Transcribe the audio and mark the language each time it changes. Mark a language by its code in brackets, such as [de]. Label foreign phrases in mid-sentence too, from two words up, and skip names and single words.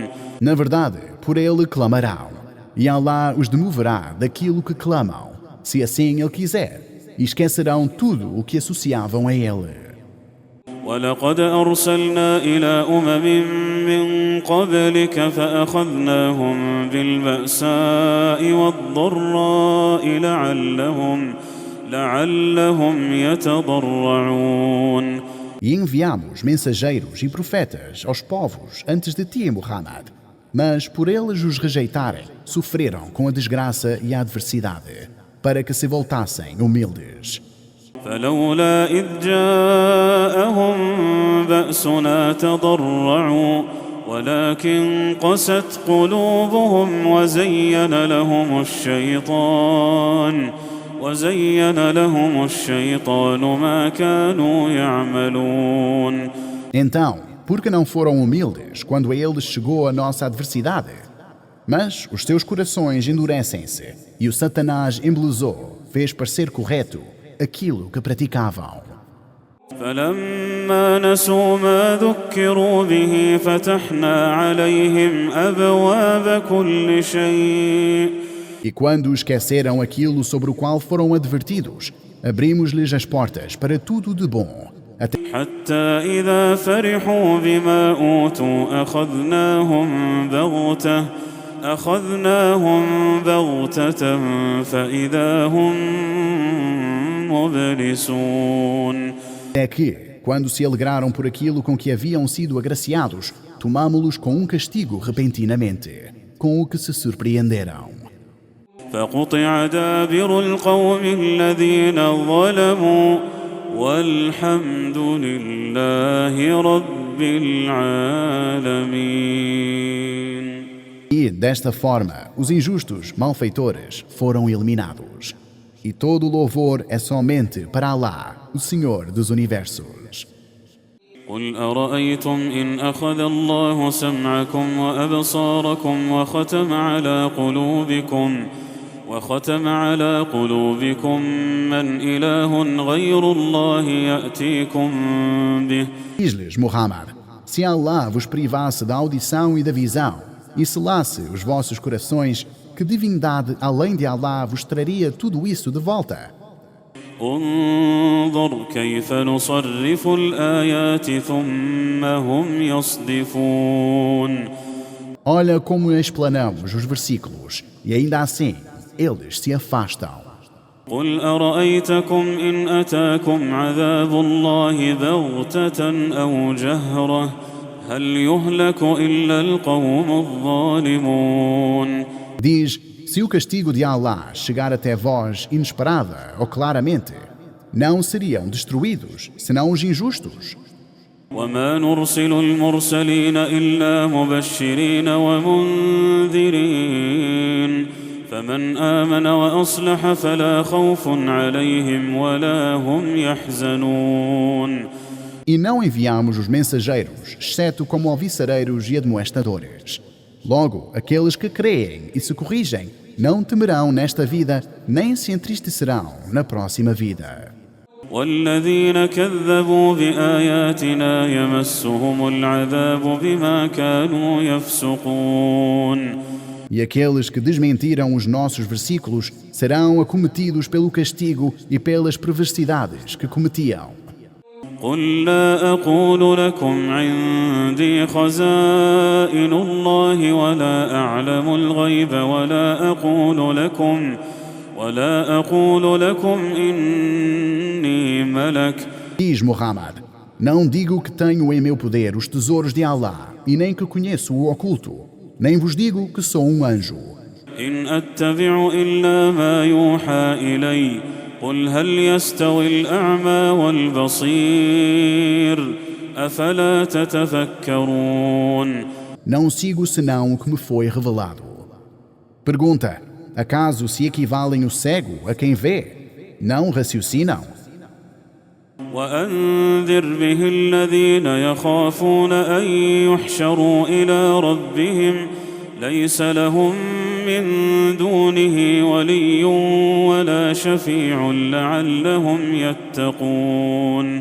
[pt] Na verdade, por ele clamarão, e Allah os demoverá daquilo que clamam, se assim ele quiser, e esquecerão tudo o que associavam a ele. [ar] ولقد أرسلنا إلى من قبلك فأخذناهم بالبأساء والضراء لعلهم يتضرعون. [pt] E enviamos mensageiros e profetas aos povos antes de ti, Muhammad, mas por eles os rejeitarem, sofreram com a desgraça e a adversidade, para que se voltassem humildes. [ar] فلولا إذ جاءهم بأسنا تضرعوا ولكن قست قلوبهم وزين لهم الشيطان ما كانوا يعملون. [pt] Então, por que não foram humildes quando a eles chegou a nossa adversidade? Mas os seus corações endurecem-se, e o Satanás embelezou, fez parecer correto aquilo que praticavam. [ar] فلما نسوا ما ذكروا به فتحنا عليهم أبواب كل شيء. [pt] E quando esqueceram aquilo sobre o qual foram advertidos, abrimos-lhes as portas para tudo de bom. [ar] حتى إذا فرحوا بما أوتوا أخذناهم بغتة فإذا هم مبلسون. [pt] É que, quando se alegraram por aquilo com que haviam sido agraciados, tomámo-los com um castigo repentinamente, com o que se surpreenderam. [ar] فقطع دابر القوم الذين ظلموا والحمد لله رب العالمين. [pt] E, desta forma, os injustos, malfeitores, foram eliminados. E todo o louvor é somente para Allah, o Senhor dos Universos. [ar] قل أرأيتم إن أخذ الله سمعكم وأبصاركم وختم على قلوبكم من إله غير الله يأتيكم به. [pt] Diz-lhes, Muhammad, se Allah vos privasse da audição e da visão, e selasse os vossos corações, que divindade além de Allah vos traria tudo isso de volta? [ar] انظر كيف نصرف الآيات ثم هم يصدفون. [pt] Olha como explanamos os versículos, e ainda assim, eles se afastam. [ar] قل أرأيتكم إن أتاكم عذاب الله بغتة أو جهرة هل يهلك إلا القوم الظالمون. [pt] Diz, se o castigo de Allah chegar até vós inesperada ou claramente, não seriam destruídos, senão os injustos. [ar] وما نرسل المرسلين إلا مبشرين ومنذرين فمن آمن وأصلح فلا خوف عليهم ولا هم يحزنون. [pt] E não enviamos os mensageiros, exceto como alviçareiros e admoestadores. Logo, aqueles que creem e se corrigem não temerão nesta vida, nem se entristecerão na próxima vida. [ar] والذين كذبوا بآياتنا يمسهم العذاب بما كانوا يفسقون [pt] E aqueles que desmentiram os nossos versículos serão acometidos pelo castigo e pelas perversidades que cometiam. [ar] قل لا أقول لكم عندي خزائن الله ولا أعلم الغيب ولا أقول لكم إني ملك. [pt] Diz Muhammad: não digo que tenho em meu poder os tesouros de Allah e nem que conheço o oculto, nem vos digo que sou um anjo. [ar] إن أتبع إلا ما يوحى إلي قل هل يستوي الأعمى والبصير أفلا تتفكرون. [pt] Não sigo senão o que me foi revelado. Pergunta: acaso se equivalem o cego a quem vê? Não raciocinam? [ar] وأنذر به الذين يخافون أن يحشروا إلى ربهم ليس لهم من دونه ولي ولا شفيع لعلهم يتقون.